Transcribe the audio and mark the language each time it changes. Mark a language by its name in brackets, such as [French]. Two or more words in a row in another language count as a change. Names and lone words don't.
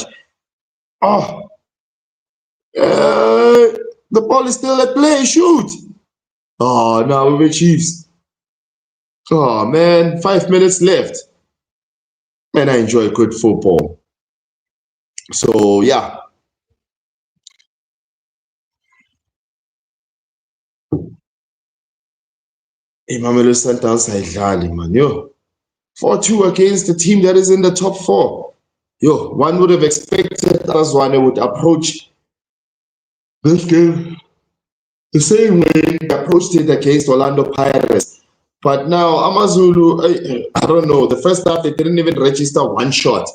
[English] Oh, the ball is still at play. Shoot. Oh, now we're Chiefs. Oh, man. 5 minutes left. Man, I enjoy good football. So, yeah. [Zulu] Mamelodi Sundowns ayidlali, [English] man. Yo. 4-2 against the team that is in the top 4. Yo, one would have expected Azwane would approach this game the same way they approached it against Orlando Pirates. But now, Amazulu, I don't know. The first half, they didn't even register one shot.